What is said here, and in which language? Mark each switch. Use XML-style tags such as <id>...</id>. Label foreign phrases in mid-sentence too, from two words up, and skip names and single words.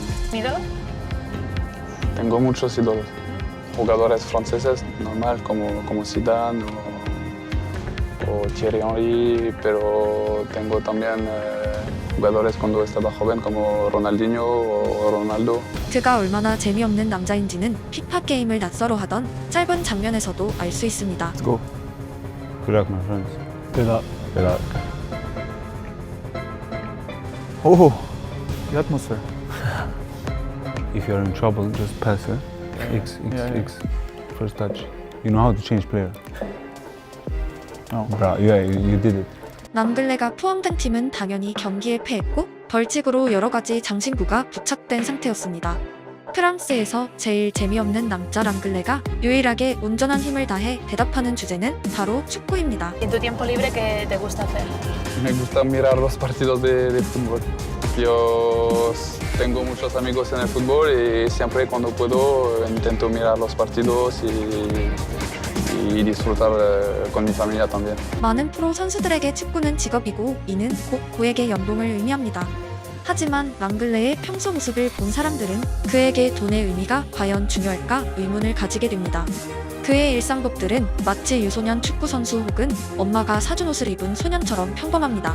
<es>¿Un ídolo? Tengo muchos ídolos. Jugadores franceses, normal, como Zidane o Thierry Henry, pero tengo también jugadores cuando estaba joven como Ronaldinho o Ronaldo.</es> <ko>그가 얼마나 재미없는 남자인지는 피파 게임을 낯설어 하던 짧은 장면에서도 알 수 있습니다.</ko> <en>Let's go. Good luck, my friends. Good luck. Good luck. Oh, The atmosphere. if you're in trouble, just pass it. X, X, Yeah, yeah. X. First touch. You know how to change player. No. Bro, yeah, you did it.</en> <ko>랑글레가 포함된 팀은 당연히 경기에 패했고 벌칙으로 여러 가지 장신구가 부착된 상태였습니다. 프랑스에서 제일 재미없는 남자 랑글레가 유일하게 온전한 힘을 다해 대답하는 주제는 바로 축구입니다.</ko> <es>¿Y en tu tiempo libre qué te gusta hacer? Me gusta mirar los partidos de fútbol. Yo tengo muchos amigos en el fútbol y siempre cuando puedo intento mirar los partidos y disfrutar con mi familia también.</es> <ko>많은 프로 선수들에게 축구는 직업이고 이는 곧 고액의 연봉을 의미합니다. 하지만 랑글레의 평소 모습을 본 사람들은 그에게 돈의 의미가 과연 중요할까 의문을 가지게 됩니다. 그의 일상복들은 마치 유소년 축구선수 혹은 엄마가 사준 옷을 입은 소년처럼 평범합니다.</ko>